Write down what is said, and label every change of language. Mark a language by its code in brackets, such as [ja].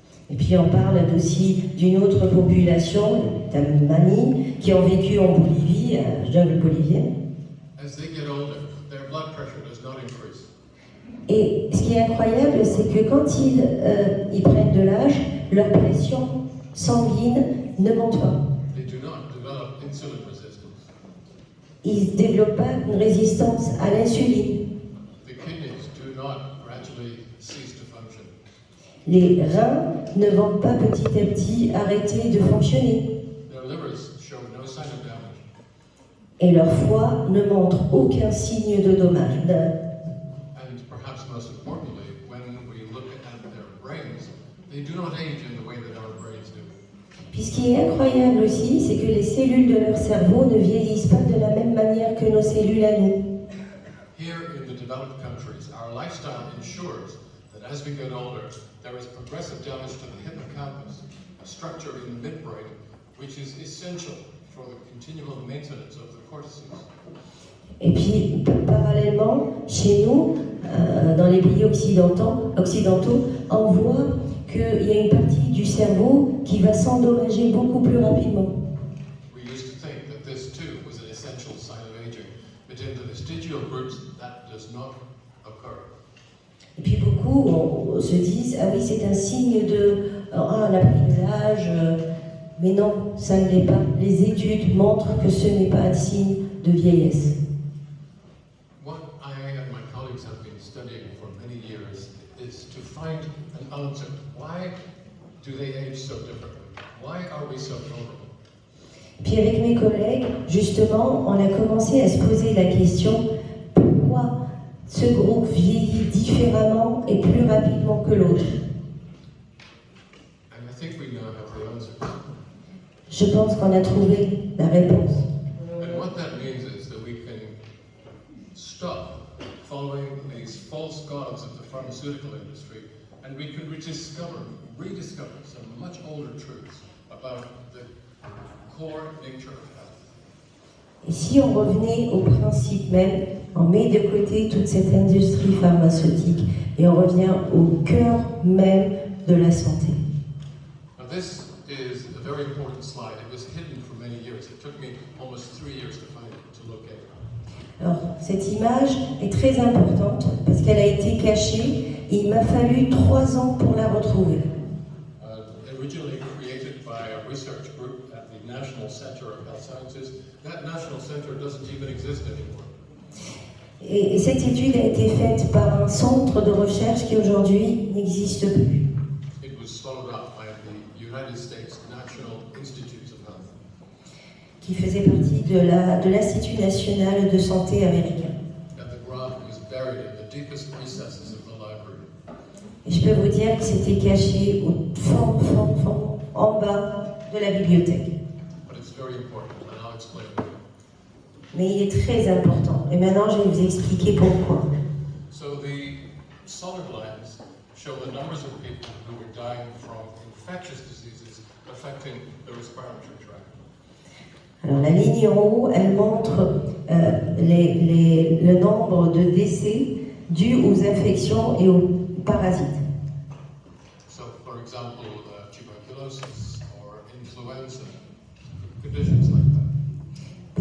[fr] Et puis on parle aussi d'une autre population, Tamani, qui ont vécu en Bolivie, à la jungle bolivienne. [en] As they get older, their blood pressure does not increase. [fr] Et ce qui est incroyable, c'est que quand ils prennent de l'âge, leur pression sanguine ne monte pas. [en] They do not develop insulin resistance. [fr] Ils ne développent pas une résistance à l'insuline. [en] The kidneys do not gradually cease to function. [fr] Les reins ne vont pas petit à petit arrêter de fonctionner. [en] Their livers show no sign of damage. [fr] Et leur foie ne montre aucun signe de dommage. [en] And perhaps most importantly, when we look at their brains, they do not age in the way that our brains do. [fr] Puis ce qui est incroyable aussi, c'est que les cellules de leur cerveau ne vieillissent pas de la même manière que nos cellules à nous. [en] Here in the developed countries, our lifestyle ensures that as we get older, there is progressive damage to the hippocampus, a structure in the midbrain, which is essential for the continual maintenance of the cortices. [fr] Et puis, parallèlement, chez nous, dans les pays occidentaux, on voit qu'il y a une partie du cerveau qui va s'endommager beaucoup plus rapidement. [en] We used to think that this too was an essential sign of aging, but in the vestigial groups, that does not occur. [fr] Et puis beaucoup se disent, ah oui, c'est un signe on a pris de l'âge, mais non, ça ne l'est pas. Les études montrent que ce n'est pas un signe de vieillesse. [en] What I and my colleagues have been studying for many years is to find an answer. Why do they age so differently? Why are we so vulnerable? [fr] Puis avec mes collègues, justement, on a commencé à se poser la question, pourquoi ce groupe vieillit différemment et plus rapidement que l'autre? [en] And I think we now have the answers. [fr] Je pense qu'on a trouvé la réponse. [en] And what that means is that we can stop following these false gods of the pharmaceutical industry, and we can rediscover some much older truths about the core nature of health. [fr] Et si on revenait au principe même, on met de côté toute cette industrie pharmaceutique et on revient au cœur même de la santé. [en] Now this is a very important slide. It was hidden for many years. It took me almost 3 years to find it, to locate it. [fr] Alors, cette image est très importante parce qu'elle a été cachée et il m'a fallu 3 ans pour la retrouver. [en] Originally created by a research group at the National Center of Health Sciences, that national center doesn't even exist anymore. [fr] Et cette étude a été faite par un centre de recherche qui aujourd'hui n'existe plus. [en] It was swallowed up by the United States National Institutes of Health. [fr] Qui faisait partie de l'Institut national de santé américain. [en] And the graph was buried in the deepest recesses of the library. [fr] Et je peux vous dire que c'était caché au fond, en bas de la bibliothèque. [en] But it's very important, and I'll explain why. [fr] Mais il est très important. Et maintenant, je vais vous expliquer pourquoi. [en] So the solid lines show the numbers of people who were dying from infectious diseases affecting the respiratory tract. [fr] Alors, la ligne en haut, elle montre le nombre de décès dus aux infections et aux parasites. [en] So, for example, tuberculosis or influenza, conditions like that.